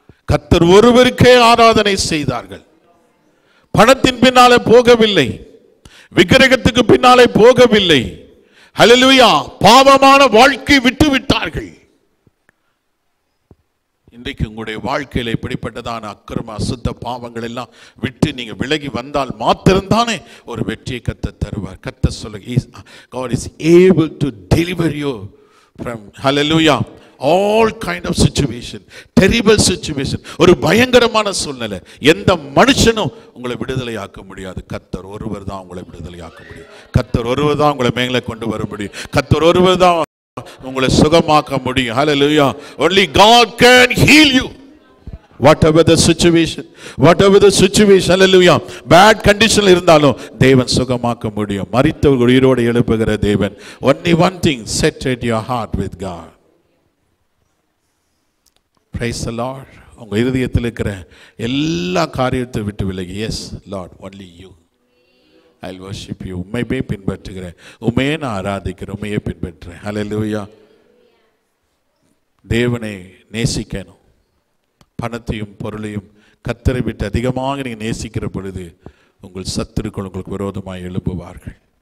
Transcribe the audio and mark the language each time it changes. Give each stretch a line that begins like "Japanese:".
Tamil: கர்த்தர் ஒருவருக்கே ஆராதனை செய்தார்கள். பணத்தின் பின்னாலே போகவில்லை, விக்கிரகத்துக்கு பின்னாலே போகவில்லை. ஹல்லேலூயா. பாவமான வாழ்க்கை விட்டு விட்டார்கள். இன்றைக்கு உங்களுடைய வாழ்க்கையில இப்படிப்பட்டதான அக்கிரம அசுத்த பாவங்கள் எல்லாம் விட்டு நீங்க விலகி வந்தால் மாத்திரம்தானே ஒரு வெற்றியை கர்த்தர் தருவார். கர்த்தர் சொல்லுங்க,
English: God is able to deliver you from, hallelujah, all kind of situation, terrible situation.
Tamil: ஒரு பயங்கரமான சூழ்நிலை எந்த மனுஷனும் உங்களை விடுதலையாக்க முடியாது. கர்த்தர் ஒருவர் தான் உங்களை விடுதலையாக்க முடியும். கர்த்தர் ஒருவர் தான் உங்களை மேலே கொண்டு வர முடியும். கர்த்தர் ஒருவர் தான் உங்களை சுகமாக்க முடியும்.
English: Hallelujah. Only God can heal you. Whatever the situation, hallelujah, bad condition
Tamil: இருந்தாலும் தேவன் சுகமாக்க முடியும். மரித்தவர்கள் உயிரோடு எழுப்புகிற தேவன்.
English: Only one thing, set right your heart with God. Praise the Lord.
Tamil: உங்க இருதயத்தில் இருக்கிற எல்லா காரியத்தை விட்டு விலகி,
English: yes Lord, only you, I'll worship you.
Tamil: உம்மையே பின்பற்றுகிறேன், உம்மையே நான் ஆராதிக்கிறேன், உம்மையே பின்பற்றுறேன். ஹல்லேலூயா. தேவனை நேசிக்கணும். பணத்தையும் பொருளையும் கர்த்தரை விட்டு அதிகமாக நீங்கள் நேசிக்கிற பொழுது உங்கள் சத்துருக்கள் உங்களுக்கு விரோதமாக எழும்புவார்கள்.